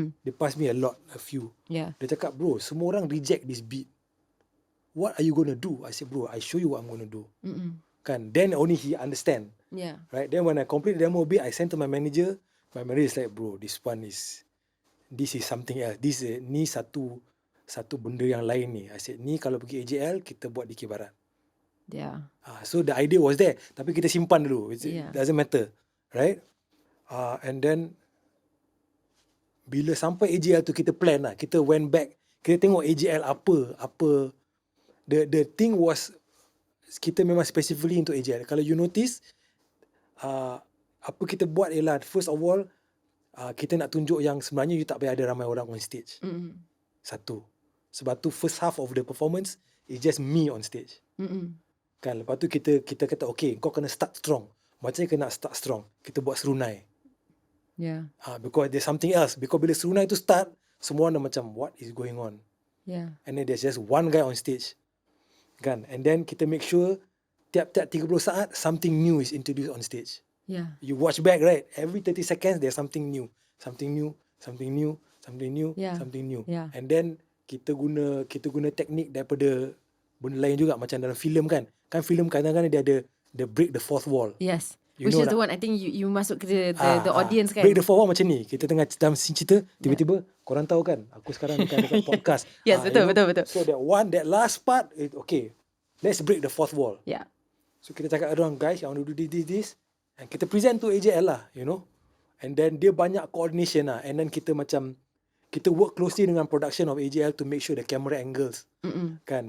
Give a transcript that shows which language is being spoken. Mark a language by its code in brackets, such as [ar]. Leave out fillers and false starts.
[en] They pass me a few. [ms] Dia cakap, [en] bro, [ms] semua orang [en] reject this beat. What are you gonna do? I said, bro, I show you what I'm gonna do. [ms] Kan, [en] then only he understand. Right. Then when I complete the demo beat, I sent to my manager. My manager is like, bro, this is something else. [ms] Ni satu benda yang lain ni. [en] I said, [ms] ni kalau pergi AJL, kita buat di Kibarat. [en] So the idea was there. [ms] Tapi kita simpan dulu. [en] It doesn't matter. Right. And then [ms] bila sampai AJL tu kita [en] plan lah. Kita went back. [ms] Kita tengok AJL apa. [en] The thing was, [ms] kita memang specifically untuk AJL. Kalau you notice, apa kita buat ialah, [en] first of all, [ms] kita nak tunjuk yang sebenarnya you tak payah ada ramai orang [en] on stage. [ms] Satu. Sebab tu [en] first half of the performance is just me on stage. [ms] Kan, lepas tu kita kata, okay, kau kena [en] start strong. [ms] Macam mana kena start strong? Kita buat serunai. [en] Because there's something else. Because [ms] bila serunai tu start, semua orang dah macam, [en] what is going on? And then there's just one guy on stage. Kan? And then [ms] kita make sure tiap-tiap 30 saat [en] something new is introduced on stage. You watch back, right? Every 30 seconds there's something new. Something new. And then [ms] kita guna teknik daripada benda lain juga, macam dalam filem kan. Kan filem kadang-kadang dia ada [en] the break the fourth wall. Which is the one I think you [ms] masuk ke [en] the audience kan. Break the fourth wall macam ni. [ms] Kita tengah dalam cerita, tiba-tiba korang tahu kan, aku sekarang dekat [en] podcast. [ms] Betul. [en] So that last part, okay, let's break the fourth wall. So [ms] kita cakap orang, [en] guys, I want to do this. And kita present to AJL lah, you know. And then [ms] dia banyak [en] coordination lah. And then [ms] kita work closely dengan [en] production of AJL to make sure the camera angles. Kan.